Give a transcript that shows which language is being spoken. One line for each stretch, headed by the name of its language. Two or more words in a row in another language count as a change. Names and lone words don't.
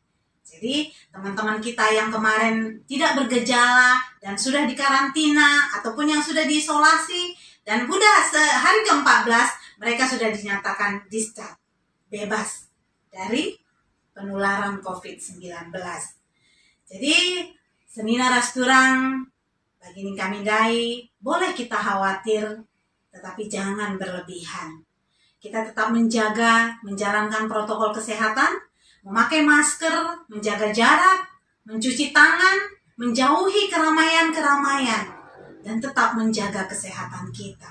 Indonesian: Jadi teman-teman kita yang kemarin tidak bergejala dan sudah dikarantina ataupun yang sudah diisolasi dan sudah hari ke-14, mereka sudah dinyatakan discharge, bebas dari penularan COVID-19. Jadi seminar Rasturang bagi kami dai, boleh kita khawatir, tetapi jangan berlebihan. Kita tetap menjalankan protokol kesehatan, memakai masker, menjaga jarak, mencuci tangan, menjauhi keramaian-keramaian, dan tetap menjaga kesehatan kita.